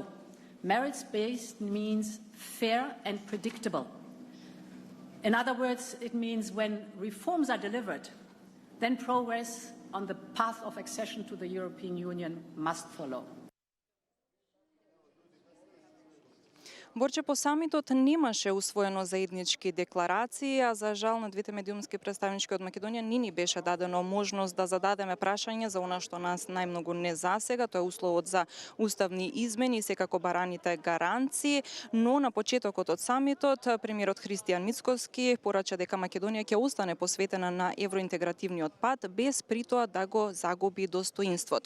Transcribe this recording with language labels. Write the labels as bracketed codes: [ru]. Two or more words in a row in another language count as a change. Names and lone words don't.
[en] Merits-based means fair and predictable. In other words, it means when reforms are delivered, then progress on the path of accession to the European Union must follow. [mk] Борче, по самитот немаше усвоено заеднички декларации, а за жал на двете медиумски представнички од Македонија ни беше дадено можност да зададеме прашање за она што нас најмногу не засега, тоа е условот за уставни измени и секако бараните гаранции, но на почетокот од самитот премиерот Христијан Мицкоски порача дека Македонија ќе остане посветена на евроинтегративниот пат без при тоа да го загуби достоинството.